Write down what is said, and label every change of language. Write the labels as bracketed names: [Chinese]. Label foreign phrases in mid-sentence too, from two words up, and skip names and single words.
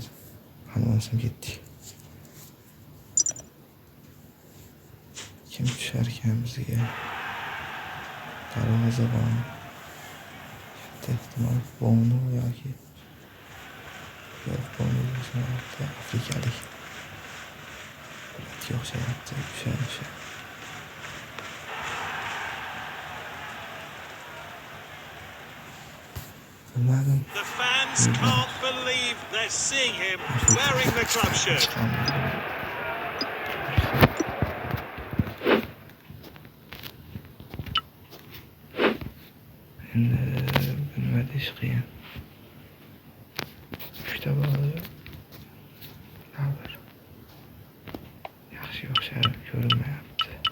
[Uzbek] Hammamiz ketdik. Kim tushar ekan bizga? Darvozabon. Katta ehtimol Bono yoki Bono afrikalik. Bularga o'xshayapti. O'sha. [English] The fans can't believe they're seeing him wearing the club shirt. [Uzbek] Nima deyish qiyin. 3ta bola yaxshi o'xshab ko'rinmayapti.